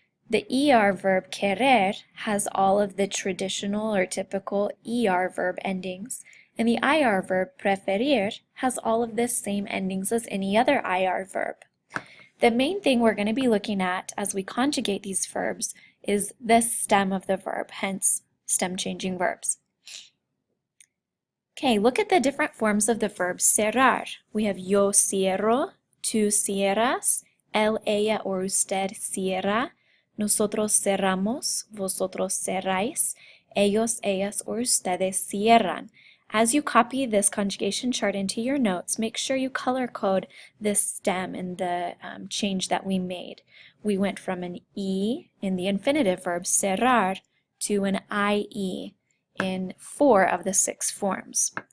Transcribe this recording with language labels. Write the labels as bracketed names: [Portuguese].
[English] The ER verb querer has all of the traditional or typical ER verb endings, and the IR verb preferir has all of the same endings as any other IR verb. The main thing we're going to be looking at as we conjugate these verbs is the stem of the verb, hence stem changing verbs. Okay, look at the different forms of the verb cerrar. We have [Spanish] yo cierro, tú cierras, él, ella, or usted cierra, nosotros cerramos, vosotros cerráis, ellos, ellas, or ustedes cierran. [English] As you copy this conjugation chart into your notes, make sure you color code this stem and the change that we made. We went from an E in the infinitive verb cerrar to an IE in 4 of the 6 forms.